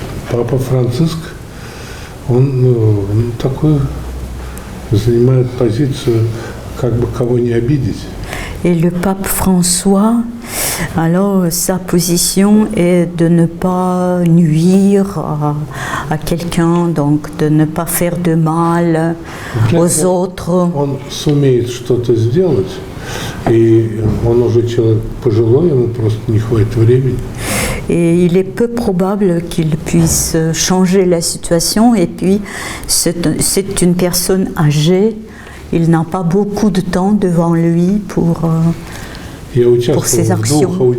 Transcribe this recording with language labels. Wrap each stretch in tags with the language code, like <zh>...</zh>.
<ru>Папа Франциск, он такой занимает позицию, как бы кого не обидеть.</ru> <fr>Et le pape François, alors sa position est de ne pas nuire à quelqu'un, donc de ne pas faire de mal aux autres.</fr> <ru>Он сумеет что-то сделать, и он уже человек пожилой, ему просто не хватит времени.</ru> <fr>Et il est peu probable qu'il puisse changer la situation. Et puis, c'est une personne âgée. Il n'a pas beaucoup de temps devant lui pour ses actions.</fr>